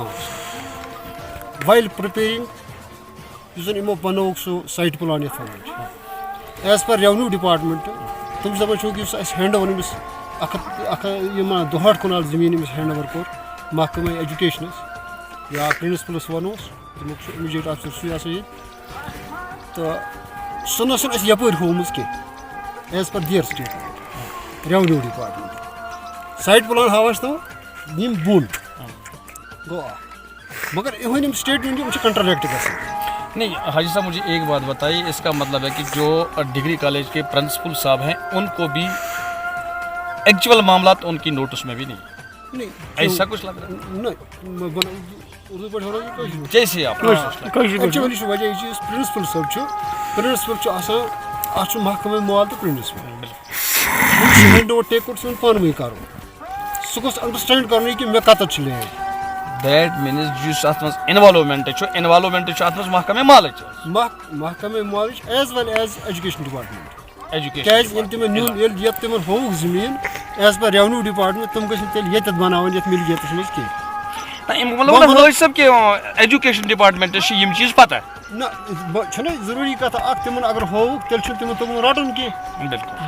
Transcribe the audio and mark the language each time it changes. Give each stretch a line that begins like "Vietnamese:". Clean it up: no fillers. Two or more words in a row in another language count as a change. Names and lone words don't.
Kashmiri: وایل پرٛپیرِنگ یُس زن یِمو بنووُکھ سُہ سایٹ پلان یتھ وَنان چھِ،
English: as per revenue department
Kashmiri: تِم چھِ دپان چوٗنٛکہِ یُس اَسہِ
English: hand over
Kashmiri: أمِس 62 کنال زٔمیٖن أمِس
English: hand over
Kashmiri: کوٚر محکمہ ایجوکیشنس یا پرنسپلس ونوس، تمیُک چھُ اِمِجیٹ آفسر سُے آسان ییٚتہِ، تہٕ سُہ نہ چھُنہٕ اَسہِ یپٲرۍ ہومٕژ کینٛہہ
English: as per their statement revenue department.
Kashmiri: سایٹ پلان ہاوان چھِ تِم یِم بۄن گوٚو اکھ، مگر یِہنٛدۍ یِم سٹیٹمنٹ یِم چھِ کنٹرڈکٹ گژھان۔
Urdu: نہیں حاجی صاحب مجھے ایک بات بتائیے، اس کا مطلب ہے کہ جو ڈگری کالج کے پرنسپل صاحب ہیں ان کو بھی ایکچوئل معاملات ان کی نوٹس میں بھی نہیں، ایسا کچھ لگ رہا ہے؟
Kashmiri: اردو پٲٹھۍ وَنو یہِ
Urdu: جیسے آپ
Kashmiri: ایکچولی چھُ وجہ یہِ چھُ یُس پرنسپل صٲب چھُ، پرنسپل چھُ آسان اَتھ چھُ محکمہ مال تہٕ پرنسپل، یِم چھِ
English: hand over take over
Kashmiri: چھُ وۄنۍ پانہٕ ؤنۍ کَرُن، سُہ گوٚژھ انڈرسٹینڈ کَرُن کہِ مےٚ کَتَتھ چھُ لینڈ۔
English: that means
Kashmiri: یُس اَتھ منٛز اِنوالومینٹ چھُ اَتھ منٛز محکمہ مالٕچ محکمہ مالٕچ
English: as well as education department. ایجوکیشن
Kashmiri: کیازِ ییٚلہِ تِمن نیُن ییٚتہِ تِمن ہووُکھ زٔمیٖن
English: as per revenue department,
Kashmiri: تِم گٔژھۍ نہٕ تیٚلہِ ییٚتٮ۪تھ بناوٕنۍ یَتھ مِلکِیتَس منٛز کینٛہہ۔ مطلب حٲج صٲب کہ
English: education departments
Kashmiri: چھِ یِم چیٖز پتہ؟ نہ چھُنہ ضروٗری کَتھ اکھ، تِمن اگر ہووُکھ تیٚلہِ چھُنہٕ تِمن توٚگمُت رَٹُن کینٛہہ۔